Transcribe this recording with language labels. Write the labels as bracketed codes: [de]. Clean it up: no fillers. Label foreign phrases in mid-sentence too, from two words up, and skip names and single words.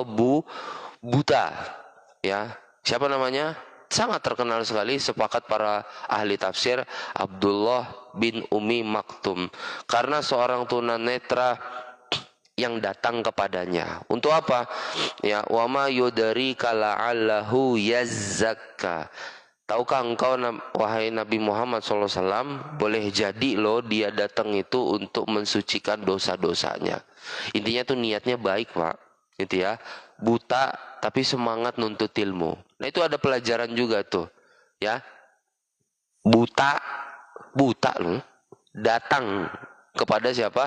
[id] Buta, ya. Siapa namanya? Sangat terkenal sekali, sepakat para ahli tafsir, Abdullah bin Umi Maktum. Karena seorang tunanetra yang datang kepadanya. Untuk apa? Ya, [ar] وما يدريك لعله يزكى. [id] Tahukah engkau wahai Nabi Muhammad SAW, boleh jadi loh dia datang itu untuk mensucikan dosa-dosanya. Intinya tuh niatnya baik Pak, gitu ya. Buta tapi semangat nuntut ilmu. Nah itu ada pelajaran juga tuh, ya. Buta loh, datang kepada siapa?